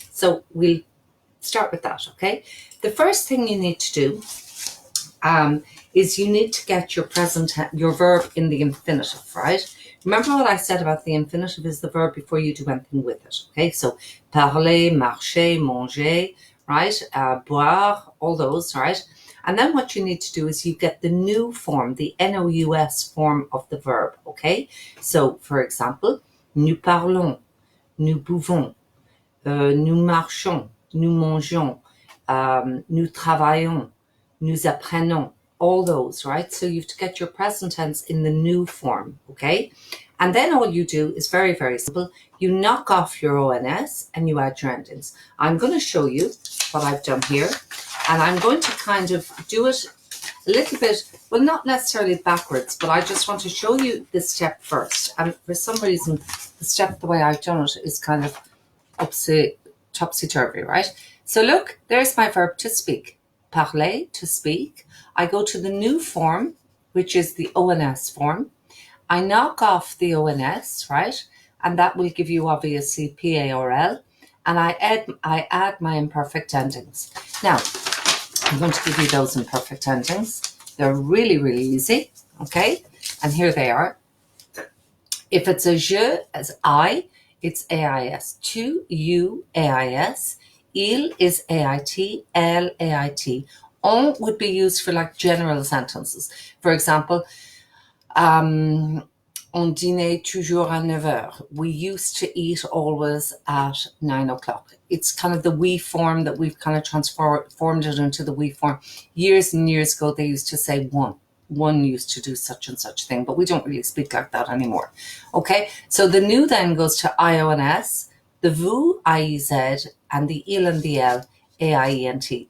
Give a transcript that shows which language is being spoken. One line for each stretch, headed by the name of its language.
English: So we'll start with that, okay? The first thing you need to do is you need to get your verb in the infinitive, right? Remember what I said about the infinitive is the verb before you do anything with it, okay?
French: So parler, marcher, manger, right?
English: Boire, all those, right? And then what you need to do is you get the new form, the nous form of the verb, okay? So, for example,
French: nous parlons, nous buvons, nous marchons, nous mangeons, nous travaillons, nous apprenons, all those, right?
English: So you have to get your present tense in the new form, okay? And then all you do is very, very simple. You knock off your ONS and you add your endings. I'm going to show you what I've done here. And I'm going to kind of do it a little bit, well, not necessarily backwards, but I just want to show you the step first. And for some reason, the step, the way I've done it, is kind of topsy-turvy, right? So look, there's my verb to speak. Parler, to speak. I go to the new form, which is the ONS form. I knock off the ONS, right? And that will give you obviously PARL. And I add my imperfect endings. Now, I'm going to give you those imperfect endings. They're really, really easy, okay? And here they are. If it's a je, as I, it's AIS. Tu, you, AIS. Il is AIT, elle, AIT. On would be used for like general sentences. For example,
French: on dînait toujours à 9h.
English: We used to eat always at 9 o'clock. It's kind of the we form that we've kind of transformed it into the we form. Years and years ago, they used to say one. One used to do such and such thing, but we don't really speak like that anymore. Okay, so the new then goes to IONS, the vous, IEZ, and the il and the L, A-I-E-N-T.